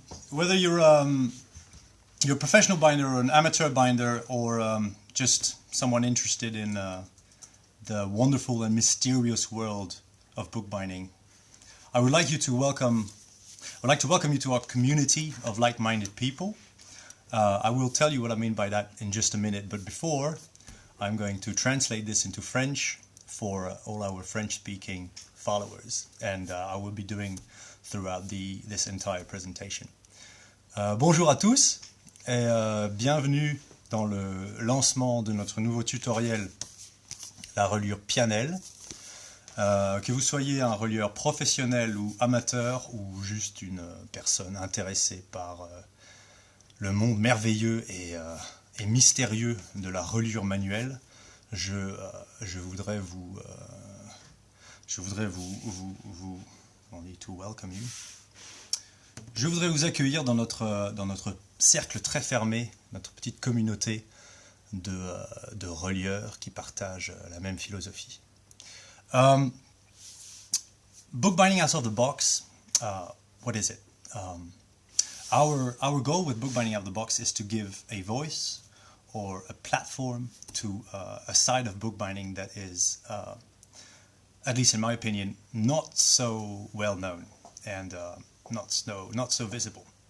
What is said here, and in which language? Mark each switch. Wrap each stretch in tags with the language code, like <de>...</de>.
<en>Whether you're a professional binder or an amateur binder or just someone interested in the wonderful and mysterious world of bookbinding, I would like to welcome you to our community of like-minded people. I will tell you what I mean by that in just a minute, but before, I'm going to translate this into French for all our French-speaking followers, and I will be doing throughout this entire presentation.</en> <fr>Bonjour à tous et bienvenue dans le lancement de notre nouveau tutoriel, la reliure Pianel. Que vous soyez un relieur professionnel ou amateur ou juste une personne intéressée par le monde merveilleux et mystérieux de la reliure manuelle, je voudrais vous accueillir dans notre cercle très fermé, notre petite communauté de relieurs qui partagent la même philosophie.</fr> <en>Bookbinding out of the box, what is it? Our goal with bookbinding out of the box is to give a voice or a platform to a side of bookbinding that is, at least in my opinion, not so well known and not so visible.</en>